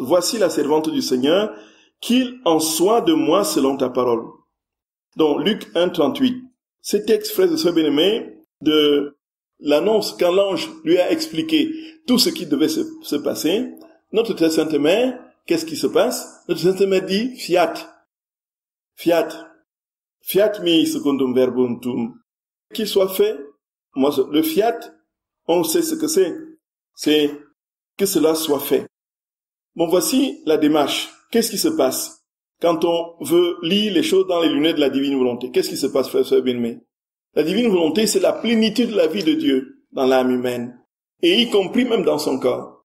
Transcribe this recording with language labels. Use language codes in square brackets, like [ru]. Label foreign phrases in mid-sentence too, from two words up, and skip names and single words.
[fr] Voici la servante du Seigneur, qu'il en soit de moi selon ta parole. Donc, Luc 1, 38. Ces textes, frères et sœurs bien-aimés, de l'annonce quand l'ange lui a expliqué tout ce qui devait se passer, notre très sainte mère, qu'est-ce qui se passe? Notre sainte mère dit, [la] fiat mi secundum verbum tuum. [fr] Qu'il soit fait, moi, le fiat, on sait ce que c'est. C'est que cela soit fait. Bon, voici la démarche. Qu'est-ce qui se passe quand on veut lire les choses dans les lunettes de la divine volonté? Qu'est-ce qui se passe, frère et sœur bien-aimés? La divine volonté, c'est la plénitude de la vie de Dieu dans l'âme humaine, et y compris même dans son corps.